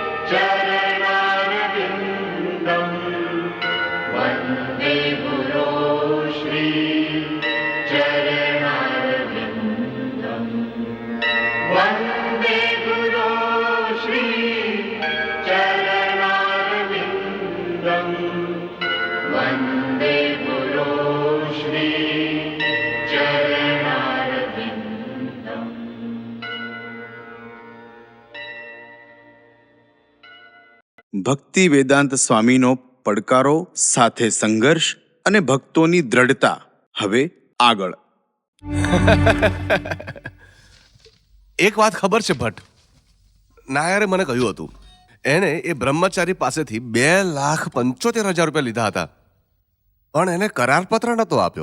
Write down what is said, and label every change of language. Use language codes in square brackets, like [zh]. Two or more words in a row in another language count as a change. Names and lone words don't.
[sa] चरणारविन्दम् वन्दे गुरो श्री चरणारविन्दम् वन्दे गुरो श्री चरणारविन्दम् वन्दे गुरो श्री चरणारविन्दम्. [gu] ભક્તિ વેદાંત સ્વામીનો પડકારો સાથે સંઘર્ષ અને ભક્તોની દ્રઢતા. હવે આગળ. એક વાત ખબર છે ભટ્ટ, નાયરે મને કહ્યું હતું એને એ બ્રહ્મચારી પાસેથી 2,75,000 રૂપિયા લીધા હતા, પણ એને કરારપત્ર નહોતો આપ્યો.